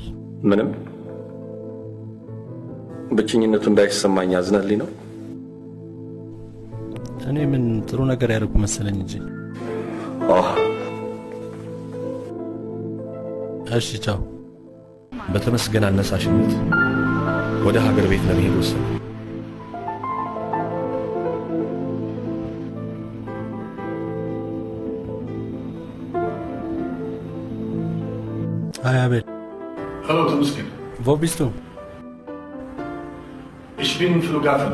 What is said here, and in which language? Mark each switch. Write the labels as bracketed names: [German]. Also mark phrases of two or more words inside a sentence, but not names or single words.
[Amharic] ምንም። ብቸኝነቱ እንዳይሰማኝ አዝናልኝ ነው። እኔ ምን ጥሩ ነገር ያደርጉ መሰለኝ እንጂ። እሺ ቻው። በተመስገን አነሳሽነት ወደ ሀገር ቤት ለመሄድ ወሰንኩ። [English] Hi Abel. [German] Hallo Temusken. Wo bist du? Ich bin im Flughafen.